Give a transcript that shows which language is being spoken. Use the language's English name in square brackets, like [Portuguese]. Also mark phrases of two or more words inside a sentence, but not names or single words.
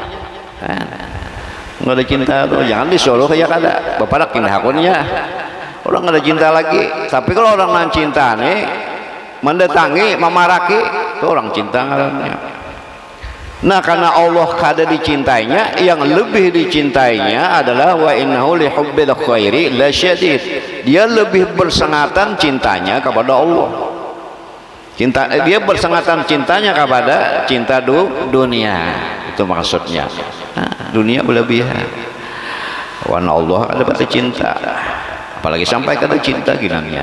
[Banjar] Nggak ada cinta tuh jangan disuruh ya kada. Bapak nak hakunnya. Orang nggak ada cinta lagi. Tapi kalau orang nan cinta nih mendatangi, memaraki, itu orang cinta ngarannya. Nah, karena Allah kada dicintainya, yang lebih dicintainya adalah [Arabic] وإنه لحب الخير لشديد. [Banjar] Dia lebih bersengatan cintanya kepada Allah. Dia bersengatan cintanya kepada cinta dunia. Itu maksudnya. Nah, dunia berlebihan. Wa Allah ada berarti cinta. Apalagi sampai kada cinta ginangnya.